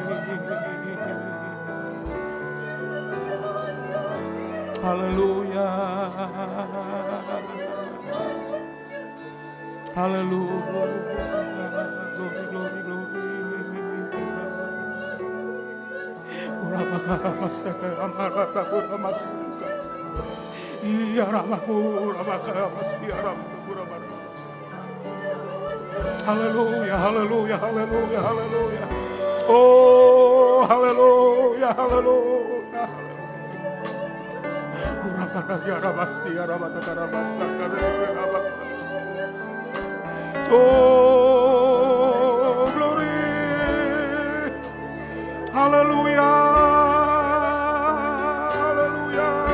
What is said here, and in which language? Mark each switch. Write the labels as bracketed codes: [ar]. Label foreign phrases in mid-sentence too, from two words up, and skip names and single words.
[en] Haleluya. Haleluya. Glory, glory, glory. Urabaka masaka amarata uramasaka. Iya ramaku urabaka masya ramaku uramas. Haleluya, haleluya, haleluya, haleluya. Oh, haleluya, haleluya. Urabaka ramasya ramata ramasaka ramasaka. Oh, glory. Hallelujah. Hallelujah.